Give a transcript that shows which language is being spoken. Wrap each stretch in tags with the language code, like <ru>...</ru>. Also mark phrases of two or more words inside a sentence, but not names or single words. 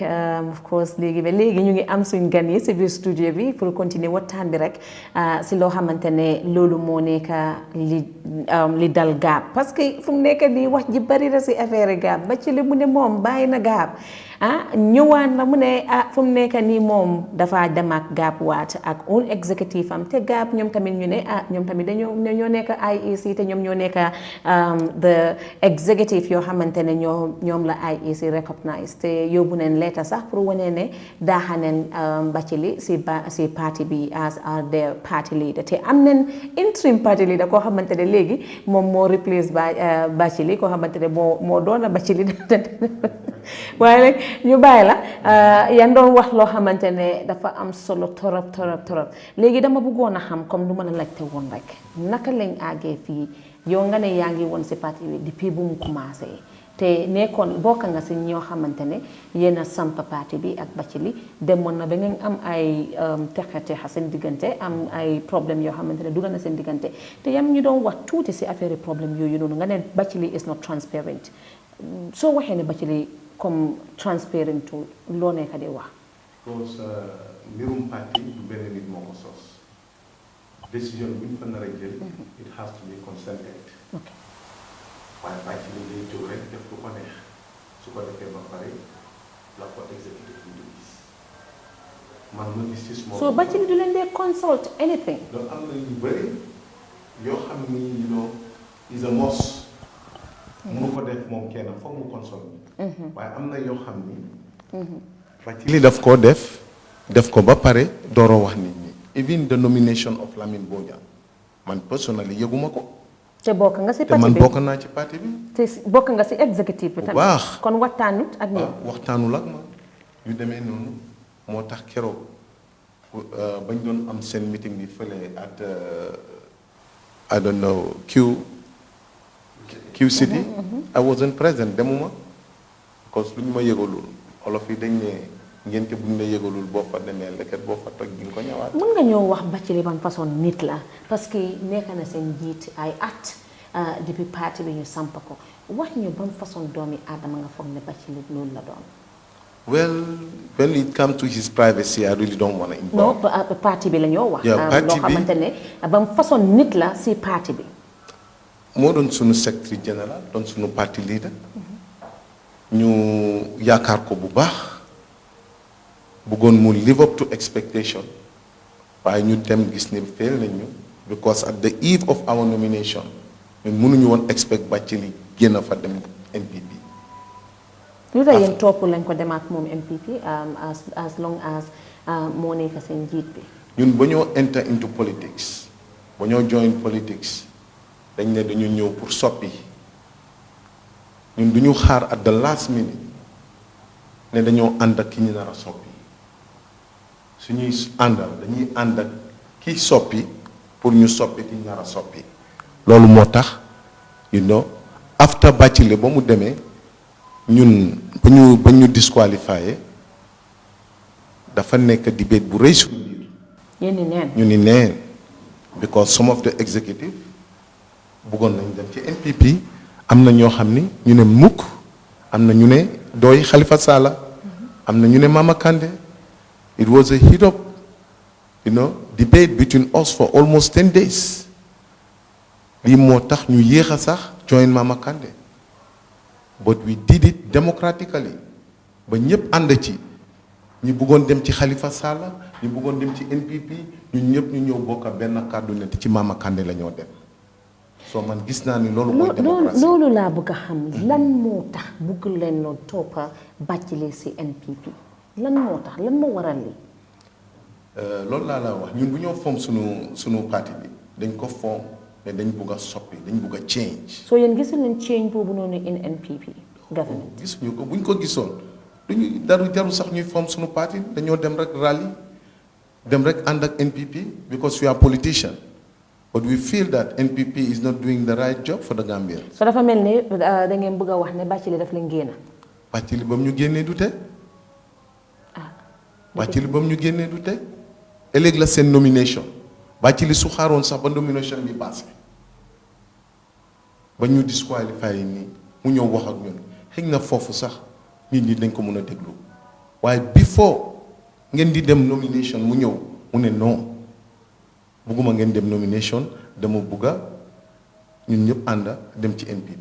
<en>Of course,</en> <wo>léegi ba léegi ñu ngi am suñu gan yi ci biir studio bi</wo> <fr>pour continuer</fr> <wo>waxtaan bi rek si loo xamante ne loolu moo nekk li dal Gap</wo> <fr>parce que</fr> <wo>fu mu nekk nii wax ji bari na si affaire Gap ba ci li mu ne moom bàyyi na Gap ñëwaan na mu ne fu mu nekk nii moom dafa dem ak Gap waat ak un executive am te Gap ñoom tamit ñu ne ñoom tamit dañoo nekk IEC te ñoom ñoo nekk</wo> <en>the executive</en> <wo>yoo xamante ne ñoom la IEC recognize te yóbbu neen letter sax pour wane ne daaxaneen Bachili si parti bi</wo> <en>as their party leader</en> <wo>te am neen</wo> <en>interim party leader</en> <wo>koo xamante ne léegi moom moo replace Bachili koo xamante ne moo doona Bachili waaye nag ñu bàyyi la yan doon wax loo xamante ne dafa am solo torop léegi dama bëggoon a xam comme du ma la laajte woon rek naka lañ àggee fii yow nga ne yaa ngi woon si parti bi depuis bu mu commencé te nekkoon bokk nga si ñoo xamante ne yéen a samp parti bi ak Bathily demoon na ba ngeen am ay texa seen diggante am ay problème yoo xamante ne dugal na seen diggante te yam ñu doon wax tuuti si affaire problème yooyu noonu nga ne Bathily</wo> <en>is not transparent</en> <wo>soo waxee ne Bathily comme transparent loo nekk di wax. because mbirum parti du benn nit moo ko sos décision bu ñu fa nar a jël</wo> <en>it has to be consented.</en> <wo>ok waaye Bathily day jóg rek def lu ko neex su ko defee ba pare la ko exécutif bi di gis man ma gis ci suma. so Bathily du leen dee</wo> <en>consult anything.</en> <wo>donc am na yu bëri yoo xam ni</wo> <en>you know is a must.</en> <wo>mënu ko def moom kenn foog mu consult. waaye am na yoo xam ni. Bathily daf koo def ko ba pare dooroo wax nit ñi</wo> <en>even the nomination of Lamine Bojang</en> <wo>man personally yëguma ko. te bokk nga si te parti man bi bokk naa ci parti bi. te bokk nga si exécutif bi tamit. bu baax kon waxtaanut ak ñoom. waxtaanul ak ma yu demee noonu moo tax keroog bañ doon am seen meeting bi fële</wo> <en>at I don't know Q City. I wasn't present</en> <wo>demuma</wo> <fr>parce que</fr> <wo>lu ñu ma yëgalul olof yi dañ ne ngénte bu ñu la yëgalul boo fa demee leket boo fa toj di nga ko ñëwaat. mën nga ñëw wax Bathily ban façon nit la</wo> <fr>parce que</fr> <wo>nekk na seen njiit ay at depuis parti bi ñu samp ko wax ñu ban façon doomi aadama nga foog ne Bathily loolu la doon.</wo> <en>Well, when it comes to his privacy, I really don't want to involve.</en> <wo>non parti bi la ñoo wax. Yeah, parti loo xamante ne ban façon nit la si parti bi. moo doon sunu</wo> <fr>secrétaire général</fr> <wo>doon sunu parti leader. ñu yaakaar ko bu baax. bëggoon mu</wo> <en>live up to expectation.</en> <wo>waaye ñu dem gis ni fail nañu. because</wo> <en>at the eve of our nomination</en> <wo>ñun mënuñu woon expect Bathily génn fa dem NPP. lu tax yéen topp lañ ko dem ak moom MPP</wo> <en>as long as</en> <wo>moo nekk seen njiit bi. ñun ba ñoo</wo> <en>enter into politics</en> <wo>ba ñoo</wo> <en>join politics</en> <wo>dañ ne dañu ñëw pour soppi ñun du ñu xaar</wo> <en>at the last minute</en> <wo>ne dañoo ànd ak ki ñu nar a soppi suñuy àndal dañuy ànd ak ki soppi pour ñu soppi ki ñu nar a soppi. loolu moo tax</wo> <en>you know after</en> <wo>Bathily ba mu demee. ñun ba ñu disqualifié dafa nekk debate bu rëy suñu biir. yéen ni neen ñu ni neen</wo> <en>because some of the executive</en> <wo>bëggoon nañ dem ci NPP am na ñoo xam ni ñu ne mukk am na ñu ne dooy Khalifa Sallah am na ñu ne Mama Kandeh</wo> <en>it was a heat up debate between us for almost 10 days</en> <wo>lii moo tax ñu yéex a sax join Mama Kandeh.</wo> <en>but we did it democratically</en> <wo>ba ñëpp ànd ci ñi bëggoon dem ci Khalifa Sallah ñi bëggoon dem ci NPP ñun ñëpp ñu ñëw bokk benn kàddu ne ci Mama Kandeh la ñoo dem soo man gis naa ni loolu mooy démocratie loolu laa bëgg a xam lan moo tax bëgg leen loo toppa Bathily si NPP lan moo tax lan moo waral lii. loolu laa la wax ñun bu ñoo form sunu parti bi dañ ko form ne dañ bugg a soppi dañ bugg a change. soo yéen gisul leen change boobu noonu</wo> <en>in NPP government.</en> <wo>gisuñu ko buñ ko gisoon duñu jaru sax ñuy form sunu parti dañoo dem rek rally dem rek ànd ak NPP</wo> <en>because we are politician but we feel that NPP is not doing the right job for the Gambia.</en> <wo>so dafa mel ni da ngeen bëgg a wax ne Bathily daf leen génn. Bathily ba mu ñu génnee du tey. Bathily ba mu ñu génnee du tey. ëllëg la seen nomination Bathily su xaaroon sax ba nomination bi passé ba ñu disqualifié nii mu ñëw wax ak ñun xëy na foofu sax nit ñi dañ ko mën a déglu waaye before ngeen di dem nomination mu ñëw mu ne non bugguma ngeen dem nomination dama bugga ñun ñëpp ànd dem ci NPP.</wo>